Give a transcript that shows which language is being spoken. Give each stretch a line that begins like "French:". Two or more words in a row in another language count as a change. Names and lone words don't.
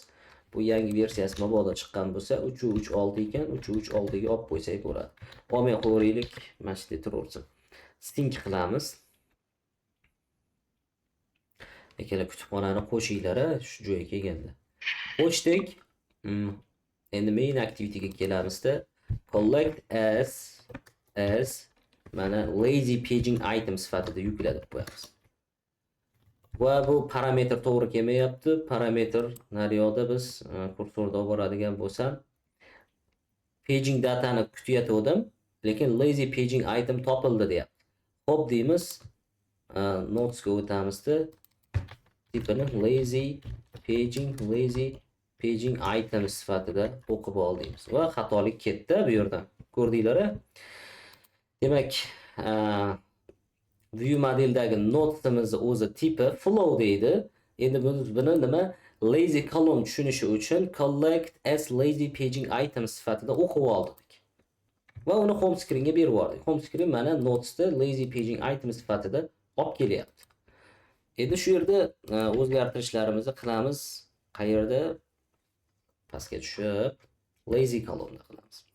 Uzbek: Bu yangi versiyasi mabodo chiqqan bo'lsa 3.3.6 ekan, 3.3.6 ga olib qo'ysak bo'ladi. Olmay qo'yaylik, mana shu yerda turaversin. Sync qilamiz. Ikkala kutubxonani qo'shinglar shu joyga kelganda. Qo'shdik. Endi
English: main activity
Uzbek: ga kelamizda
English: collect as
Uzbek: mana
English: lazy paging item
Uzbek: sifatida yuklatib qo'yamiz. Va bu parametr to'g'ri kelmayapti. Parametr nariyoqda biz kursorda olib boradigan bo'lsam paging datani kutayotgandim, lekin
English: lazy paging item
Uzbek: topildi deyapti. Hop deymiz. Notes ga o'tamizda tipini
English: lazy paging item
Uzbek: sifatida o'qib oldingiz va xatolik ketdi bu yerdan. Ko'rdinglar-a? Demak,
English: view modeldagi
Uzbek: notesimiz o'zi tipi flow deydi. Endi biz buni nima
English: lazy column
Uzbek: tushunishi uchun
English: collect as lazy paging item
Uzbek: sifatida o'qib oldik. Va uni
English: home screenga
Uzbek: berib yubordik.
English: Home screen
Uzbek: mana notesda
English: lazy paging item
Uzbek: sifatida olib kelyapti. Endi shu yerda o'zgartirishlarimizni qilamiz. Qayerda? Pastga tushib,
English: lazy column
Uzbek: qilamiz.